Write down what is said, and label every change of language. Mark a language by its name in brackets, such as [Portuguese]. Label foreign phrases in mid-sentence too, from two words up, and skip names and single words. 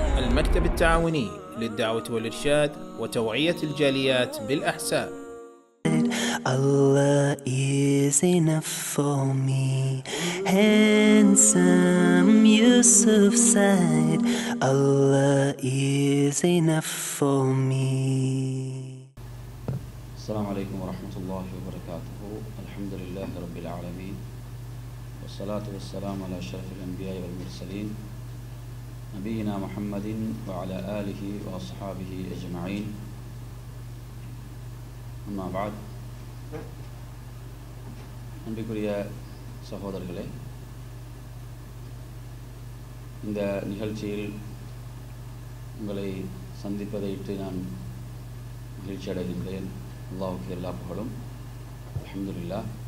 [Arabic] المكتب التعاوني للدعوة والإرشاد وتوعية الجاليات بالأحساء. [English] Allah is enough for me. Handsome Yusuf said, Allah is enough for me. [Arabic] السلام عليكم ورحمة الله وبركاته. الحمد لله رب العالمين والصلاة والسلام على أشرف الأنبياء والمرسلين نبينا محمد وعلى آله وأصحابه أجمعين. أما بعد. [Tamil] அன்பிற்குரிய சகோதரர்களே, இந்த நிகழ்ச்சியில் உங்களை சந்திப்பதையிட்டு நான் மகிழ்ச்சி அடைகின்றேன். அல்லாஹ்வுக்கு எல்லா புகழும். அல்ஹம்துலில்லாஹ்.